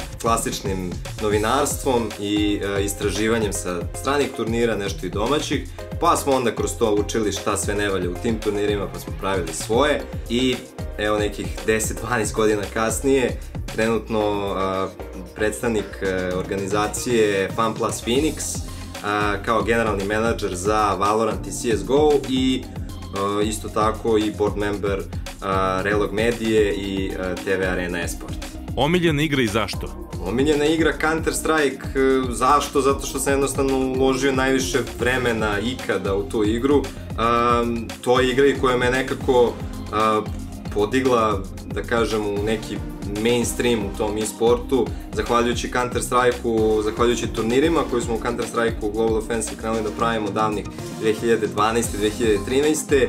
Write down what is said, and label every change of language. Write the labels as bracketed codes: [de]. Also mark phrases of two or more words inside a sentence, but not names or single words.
[sr] klasičnim novinarstvom i istraživanjem sa stranih turnira, nešto i domaćih, pa smo onda kroz to učili šta sve ne valja u tim turnirima, pa smo pravili svoje i evo nekih 10-12 godina kasnije trenutno predstavnik organizacije FunPlus Phoenix kao generalni menadžer za Valorant i CSGO i isto tako i [en] board member [sr] Relog Medije i TV Arena Esport. Omiljena igra i zašto? Omiljena igra Counter-Strike, zašto? Zato što sam jednostavno uložio najviše vremena ikada u tu igru. To je igra koja me nekako podigla, da kažem, u neki mainstream u tom e-sportu, zahvaljujući Counter-Strike-u, zahvaljujući turnirima koji smo u Counter-Strike-u Global Offensive krenuli da pravimo davnih 2012-2013.